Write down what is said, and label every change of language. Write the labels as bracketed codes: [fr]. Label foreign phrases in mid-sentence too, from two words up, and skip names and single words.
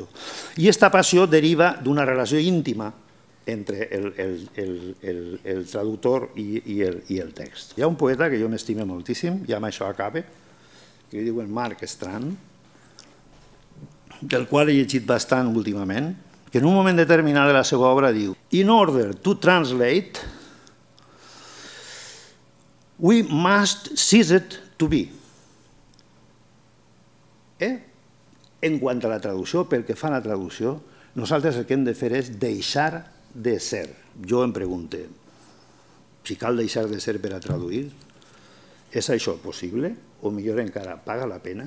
[ca] I aquesta passió deriva d'una relació íntima entre el traductor i el text. Hi ha un poeta que jo m'estime moltíssim, i amb això acabe, que diu Marc Strand, del qual he llegit bastant últimament, que en un moment determinat de la seva obra diu [en] "In order to translate, we must cease it to be." [ca] En quant a la traducció, pel que fa a la traducció, nosaltres el que hem de fer és deixar de ser. Jo em pregunto, si cal deixar de ser per a traduir, és això possible? O millor encara, paga la pena?